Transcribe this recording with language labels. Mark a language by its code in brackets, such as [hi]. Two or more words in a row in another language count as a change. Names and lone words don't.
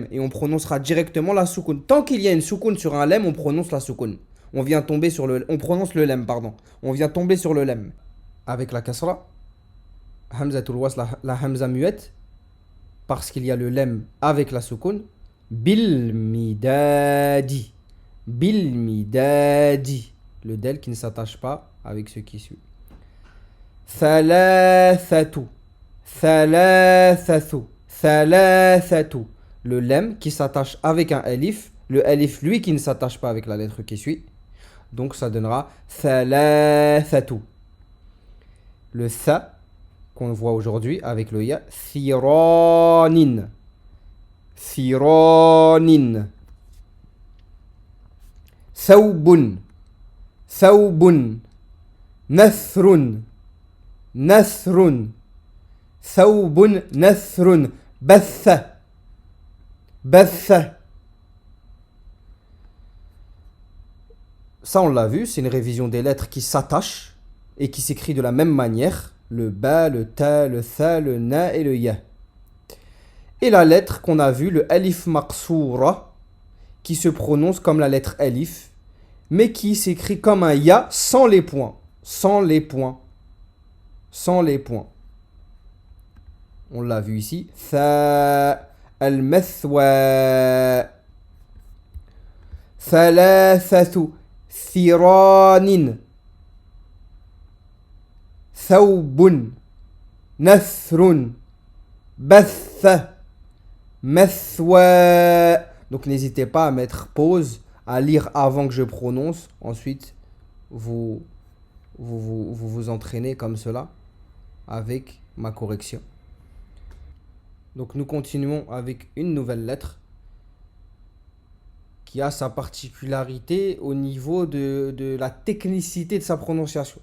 [fr] Et on prononcera directement la soukoun. Tant qu'il y a une soukoun sur un lem, on prononce la soukoun. On prononce le lem, pardon. On vient tomber sur le lem. Avec la kasra, [ar] همزة الوصل, [fr] la hamza muette, parce qu'il y a le lem avec la soukoun. [ar] بالمداد. بالمداد. [fr] Le del qui ne s'attache pas avec ce qui suit. [ar] ثلاثة. ثلاثة. ثلاثة. [fr] Le lem qui s'attache avec un alif. Le alif, lui, qui ne s'attache pas avec la lettre qui suit. Donc, ça donnera thalathatu. Le tha, qu'on voit aujourd'hui avec le ya. [ar] ثيران. ثيران. ثوب. ثوب. نثر. نثر. ثوب. نثر. بثى. بثى. [fr] Ça, on l'a vu, c'est une révision des lettres qui s'attachent et qui s'écrit de la même manière. Le ba, le ta, le tha, le na et le ya. Et la lettre qu'on a vue, le [ar] ألف مقصورة, [fr] qui se prononce comme la lettre alif, mais qui s'écrit comme un ya sans les points. Sans les points. Sans les points. On l'a vu ici. [ar] ثاء المثوى. ثلاثة. ثيران. ثوب. نثر. بثى. مثوى. [fr] Donc n'hésitez pas à mettre pause, à lire avant que je prononce. Ensuite, vous entraînez comme cela avec ma correction. Donc nous continuons avec une nouvelle lettre qui a sa particularité au niveau de la technicité de sa prononciation.